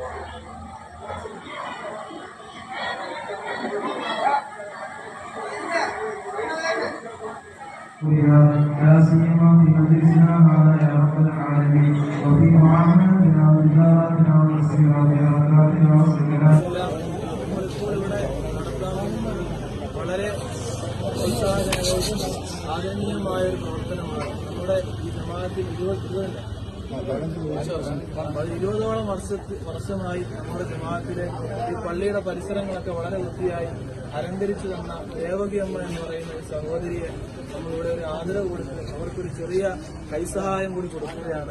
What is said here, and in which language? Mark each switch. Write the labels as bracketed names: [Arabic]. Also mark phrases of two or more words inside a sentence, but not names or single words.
[Arabic] لا سيما في مجلسنا هذا يا رب العالمين وفي معاملتنا وتجارتنا وتسيراتنا وزكاتنا وسكناتنا. [Malayalam] വളരെ പ്രോത്സാഹനവും ആദരണീയമായ ഒരു പ്രവർത്തനമാണ് നമ്മുടെ ഈ ജമാഅത്തിൽ 20ഓളം വർഷമായി നമ്മുടെ ജമാഅത്തിലെ ഈ പള്ളിയുടെ പരിസരങ്ങളൊക്കെ വളരെ വൃത്തിയായി അലങ്കരിച്ചു തന്ന ദേവകിയമ്മ എന്ന് പറയുന്ന ഒരു സഹോദരിയെ നമ്മളിവിടെ ഒരു ആദരവ് കൊടുത്ത് അവർക്കൊരു ചെറിയ കൈസഹായം കൂടി കൊടുക്കുകയാണ്.